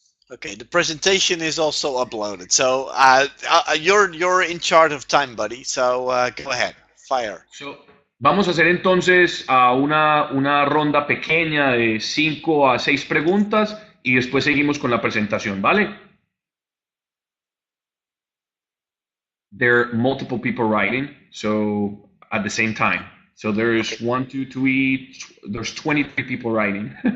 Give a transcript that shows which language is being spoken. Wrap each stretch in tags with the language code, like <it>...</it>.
<en>Okay, the presentation is also uploaded, so you're in charge of time, buddy. So go ahead, fire.</en> <es>Vamos a hacer entonces una ronda pequeña de 5 a 6 preguntas y después seguimos con la presentación, ¿vale?</es> <en>There are multiple people writing, so at the same time. So there's 1, 2, 3, there's 23 people writing.</en>